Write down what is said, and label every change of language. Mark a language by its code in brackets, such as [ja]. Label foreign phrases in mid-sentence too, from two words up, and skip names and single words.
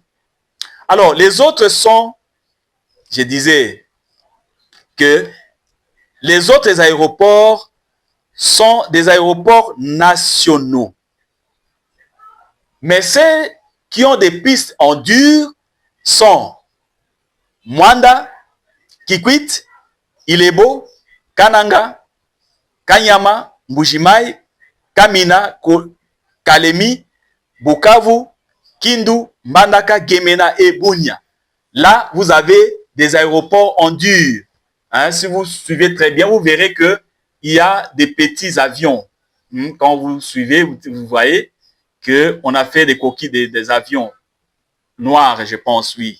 [fr] Alors, les autres sont, je disais que les autres aéroports sont des aéroports nationaux. Mais ces qui ont des pistes en dur sont Mwanda, Kikwit, Ilebo, Kananga, Kanyama, Mbujimai, Kamina, Kalemi, Bukavu, Kindu, Mbandaka, Gemena et Bunia. Là, vous avez des aéroports en dur. Hein, si vous suivez très bien, vous verrez qu'il y a des petits avions. Quand vous suivez, vous voyez qu'on a fait des coquilles des avions noirs, je pense, oui.